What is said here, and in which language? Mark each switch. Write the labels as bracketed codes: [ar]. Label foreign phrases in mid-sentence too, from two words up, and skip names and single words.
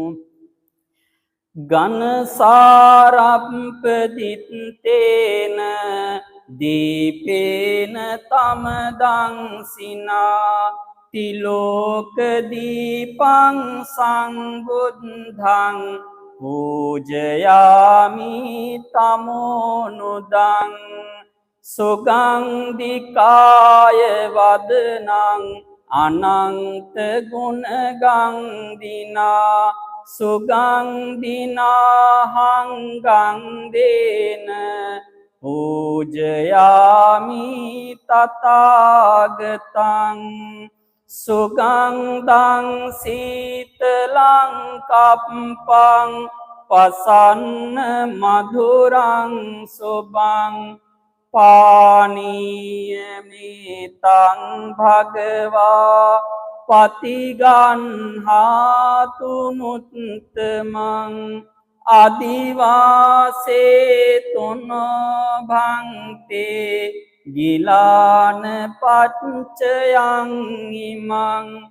[pi] ගනසාරප්පදිත්තේන දීපේන තමදංසිනා තිලෝක දීපං සංබුද්ධං පූජයාමි තමෝනුදං සුගන්ධිකාය වදනං අනන්ත ගුණගන්ධිනා සුගන්ධිනාහං ගන්ධේන පූජයාමි තථාගතං සුගන්ධං සීතලං කප්පං පසන්න මధుරං සුභං පානීයමිතං භගවා පතිගන්හාතු මුත්තමං අදිවාසේතුන භන්තේ ගිලාන පච්චයං ඉමං